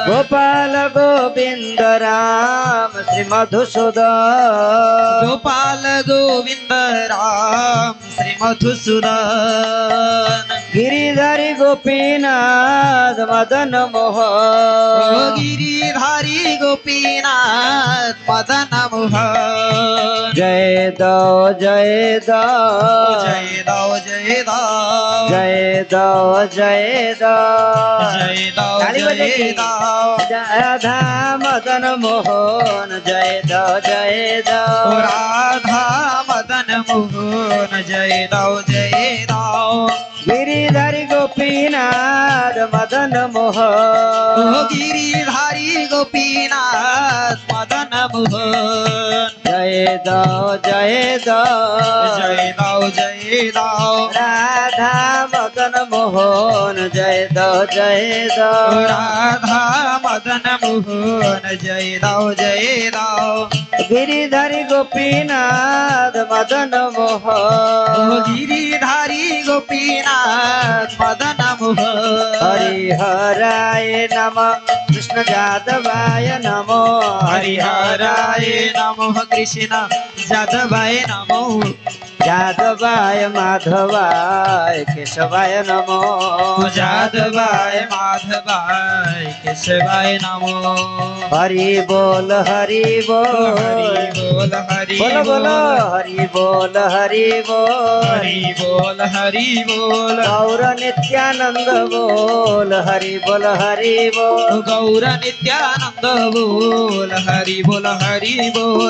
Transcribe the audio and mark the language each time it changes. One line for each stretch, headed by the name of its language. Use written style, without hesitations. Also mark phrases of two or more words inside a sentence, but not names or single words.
Hindi: गोपाल गोविंद राम श्री मधुसूदन। गोपाल गोविंद राम श्री मधुसूदन। गिरिधारी गोपीनाथ मदन मोहन गिरिधारी गोपीनाथ मदन मोहन जय दो जय दो जय दो जय दो जय दो जय दो जय दो ताली जय बजेगी। दो राधा मदन मोहन जय दो जय दो राधा मदन मोहन जय दो जय दो गिरिधारी गोपीनाथ मदन ओ मोहन गिरिधारी गोपीनाथ मदन मोहन जय दो जय दो जय दो जय दो राधा मदन मोहन जय दो जय दो राधा मदन मोहन जय दो जय दो गिरिधारी गोपीनाथ मदन ओ मोहन गिरिधारी गोपीनाथ मदन मोहन
Sanskrit: हरिहराय नमः कृष्ण जादवाय नमो हरिहराय नमः कृष्ण जादवाय नमो जादवाय माधवाय केशवाय नमो जादवाय माधवाय केशवाय नमो
Hindi: हरि बोल हरि बोल हरि बोल हरि बोलो बोलो हरि बोल हरि बोल हरि बोल हरि बोल गौर नित्यानंद बोल हरि बोल हरि बोल गौर नित्यानंद बोल हरि बोल हरि बोल